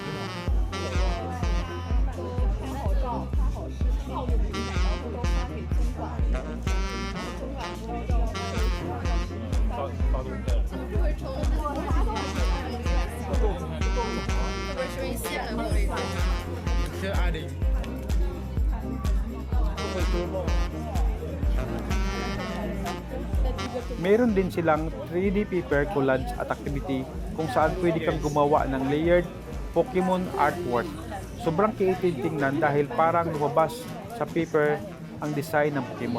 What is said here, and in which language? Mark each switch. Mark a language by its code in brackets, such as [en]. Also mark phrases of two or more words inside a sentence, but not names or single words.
[zh] 拍好照，拍好视频，就不是然后都发给中管，中管不知道发动态。会抽特别是一线的位置。是20。 [tl] Meron din silang 3D [en] paper collage [tl] at activity kung saan pwede kang gumawa ng [en] layered Pokemon artwork. [tl] Sobrang creative tingnan dahil parang lumabas sa paper ang design ng Pokemon.